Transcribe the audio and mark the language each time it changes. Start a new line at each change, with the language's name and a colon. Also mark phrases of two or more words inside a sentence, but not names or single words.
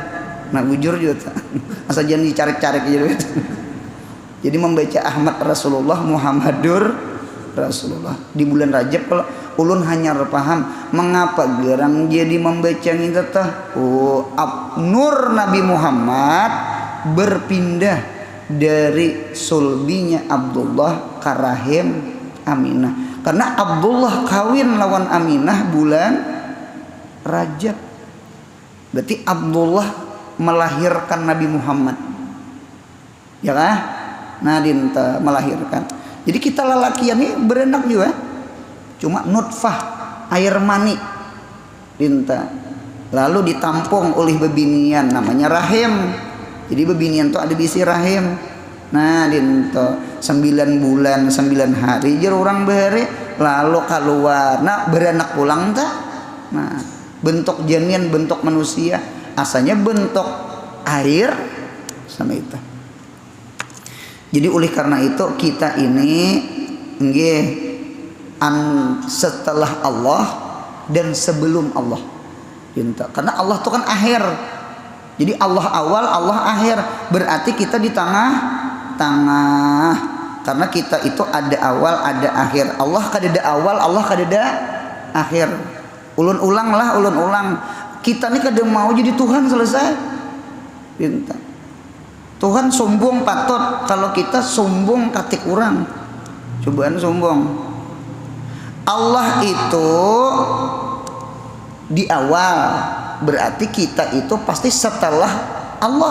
Banjar: Nah bujur juga.
Indonesian: Asal jangan dicari-cari aja duit. Jadi membaca Ahmad Rasulullah, Muhammadur Rasulullah di bulan Rajab. Kalau ulun hanya paham mengapa gerang jadi membaca ini teh. Nur Nabi Muhammad berpindah dari sulbinya Abdullah ke rahim Aminah. Karena Abdullah kawin lawan Aminah bulan Rajab. Berarti Abdullah melahirkan Nabi Muhammad. Ya kan? Nah dinta melahirkan. Jadi kita lelakian ini berenak juga. Cuma nutfah, air mani dinta. Lalu ditampung oleh bebinian namanya rahim. Jadi bebinian itu ada di isi rahim.
Banjar: Nah dinto 9 bulan 9 hari jer urang bahari lalu keluar. Nah beranak pulang tak.
Indonesian: Nah bentuk janin bentuk manusia asalnya bentuk air sama itu. Jadi oleh karena itu kita ini nggih setelah Allah dan sebelum Allah. Karena Allah itu kan akhir. Jadi Allah awal, Allah akhir. Berarti kita di tengah-tengah. Karena kita itu ada awal, ada akhir.
Banjar: Allah kadada awal, Allah kadada akhir. Ulun-ulang lah, ulun-ulang.
Indonesian: Kita ini kada mau jadi Tuhan selesai. Tuhan sombong patut. Kalau kita sombong katik orang. Cobaan sombong. Allah itu di awal, berarti kita itu pasti setelah Allah.